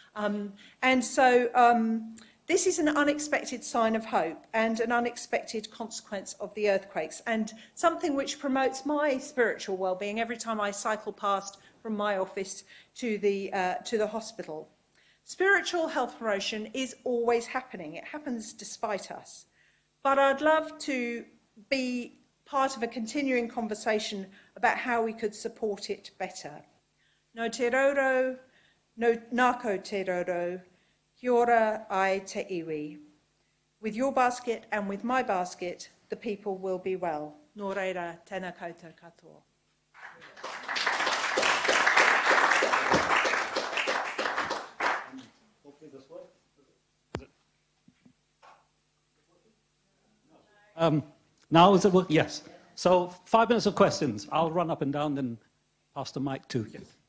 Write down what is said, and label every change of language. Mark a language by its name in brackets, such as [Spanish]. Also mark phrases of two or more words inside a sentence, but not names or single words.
[English] This is an unexpected sign of hope and an unexpected consequence of the earthquakes, and something which promotes my spiritual well-being every time I cycle past from my office to the hospital. Spiritual health promotion is always happening. It happens despite us. But I'd love to be part of a continuing conversation about how we could support it better. [Māori] No te roro, no nako te roro, kia ora ai te iwi. [English] With your basket and with my basket, the people will be well. [Māori] Nō reira, tēnā koutou katoa. [English] Now is it working? Yes. So 5 minutes of questions. I'll run up and down, then pass the mic to you.